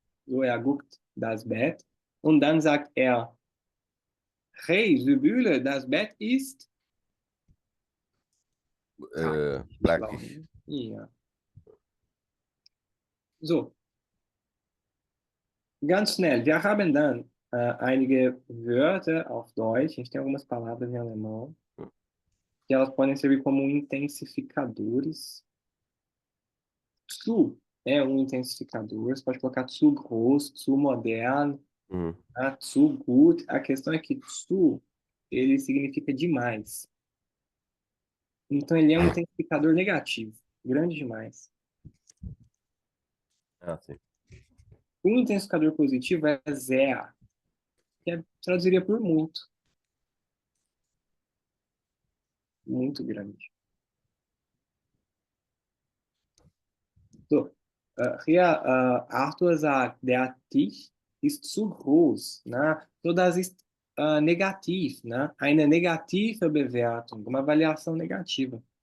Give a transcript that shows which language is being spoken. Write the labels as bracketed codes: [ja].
[de] So, er guckt das Bett. Und dann sagt er, hey, Sibylle, das Bett ist... Praktisch. Ja. So. Ganz schnell. Wir haben dann einige Wörter auf Deutsch. [pt] A gente tem algumas palavras em alemão. Que elas podem servir como intensificadores. Zu é um intensificador. Você pode colocar [de] zu groß, zu modern, Uhum. zu gut. [pt] A questão é que zu, ele significa demais. Então, ele é um intensificador negativo. Grande demais. Ah, sim. O intensificador positivo é sehr, que traduziria por muito. Muito grande. [de] So, hier Arthur sagt, der Tisch ist zu groß. Ne? So, das ist negativ. Ne? Eine negative Bewertung, [pt] uma avaliação negativa.